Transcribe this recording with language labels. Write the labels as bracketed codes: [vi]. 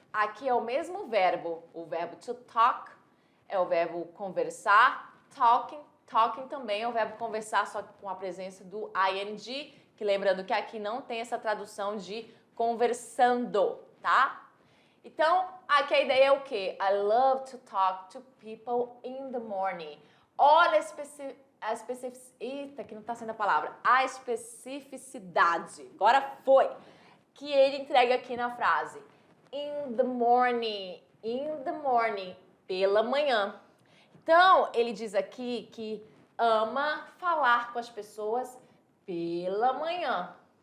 [pt] Aqui é o mesmo verbo. O verbo to talk é o verbo conversar. Talking também é o verbo conversar, só que com a presença do ing, que lembrando que aqui não tem essa tradução de conversando, tá? Então, aqui a ideia é o quê? [en] I love to talk to people in the morning. [pt] Olha a especificidade. Eita, que não tá sendo a palavra. A especificidade. Agora foi. Que ele entrega aqui na frase. [en] In the morning. In the morning. [pt] Pela manhã. Então, ele diz aqui que ama falar com as pessoas pela manhã.